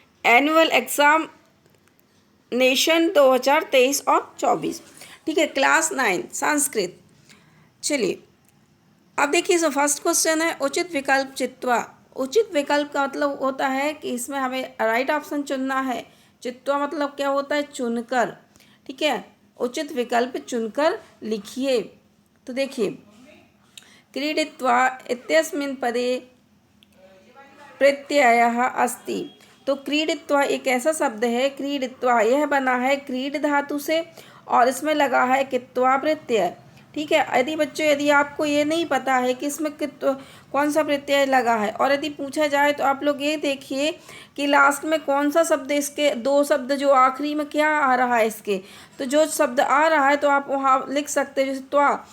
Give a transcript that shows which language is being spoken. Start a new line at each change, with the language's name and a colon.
Hindi: Annual examination 2023 और 24, ठीक है, क्लास 9 संस्कृत। चलिए अब देखिए, जो फर्स्ट क्वेश्चन है,
Sanskrit: उचित विकल्प चित्वा।
Hindi: उचित विकल्प का मतलब होता है कि इसमें हमें राइट ऑप्शन चुनना है। चित्वा मतलब क्या होता है? चुनकर, ठीक है। उचित विकल्प चुनकर लिखिए।
Sanskrit: तो देखिए, क्रीडित्वा इत्यस्मिन् पदे प्रत्ययः अस्ति।
Hindi: तो क्रीडित्वा एक ऐसा शब्द है, क्रीडित्वा यह बना है क्रीड धातु से, और इसमें लगा है कित्वा प्रत्यय, ठीक है। यदि आपको ये नहीं पता है कि इसमें कित्व कौन सा प्रत्यय लगा है, और यदि पूछा जाए तो आप लोग ये देखिए कि लास्ट में कौन सा शब्द, इसके दो शब्द जो आखिरी में क्या आ रहा है इसके, तो जो शब्द आ रहा है तो आप वहाँ लिख सकते हैं, जैसे त्वा।